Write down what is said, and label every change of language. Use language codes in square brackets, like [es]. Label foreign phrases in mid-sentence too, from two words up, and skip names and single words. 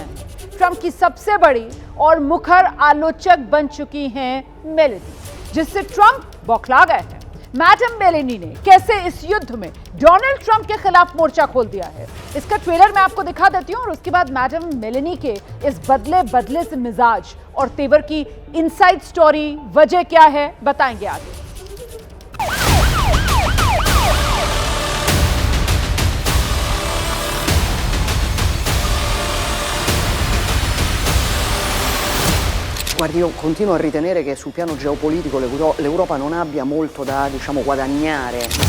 [hi] ट्रंप की सबसे बड़ी और मुखर आलोचक बन चुकी हैं मेलेनी, जिससे ट्रंप बौखला गए हैं। मैडम मेलेनी ने कैसे इस युद्ध में डोनाल्ड ट्रंप के खिलाफ मोर्चा खोल दिया है, इसका ट्रेलर मैं आपको दिखा देती हूं और उसके बाद मैडम मेलेनी के इस बदले से मिजाज और तेवर की [en] inside story, [hi] वजह क्या है, बताएंगे आगे। [it] Guardi, io continuo a ritenere che sul piano geopolitico l'Europa non abbia molto da, diciamo, guadagnare.